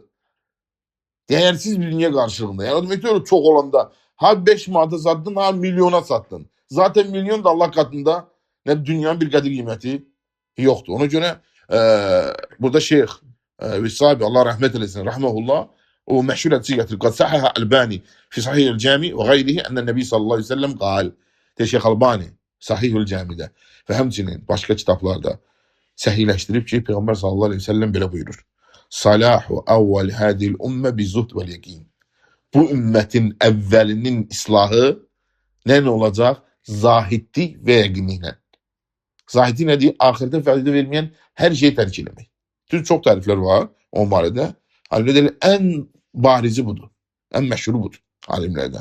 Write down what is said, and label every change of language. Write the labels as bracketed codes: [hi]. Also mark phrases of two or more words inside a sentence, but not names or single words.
[az] Dəyərsiz bir dünya qarşılığında. Yəni demək deyir çox olanda ha 5 manata satdın, ha milyona satdın. [tr] Zaten milyon da Allah katında [az] ne dünyanın bir qədir qiyməti yoxdur. Ona görə burada Şeyx Vəsabi Allah rəhmət eləsin, rahmehullah o məşhur hədisi gətirir. [ar] قد صحح الألباني في صحيح الجامع وغيره أن النبي صلى الله عليه وسلم قال. [az] Şeyx Albani Sahihul Cami'də və həmçinin başqa kitablarda səhihləşdirib ki, Peyğəmbər [ar] صلى الله عليه وسلم [az] belə buyurur. [ar] صلاح أول هذه الأمة بالزهد واليقين. [az] Bu ümmətin əvvəlinin islahı nə olacaq? Zahidlik və yəqinliklə. Zahidlik nədir? Axirdə fayda verməyən hər şeyi tərk eləmək. Çox təriflər var o barədə. Alimlərdə ən barizi budur. Ən məşhuru budur alimlərdən.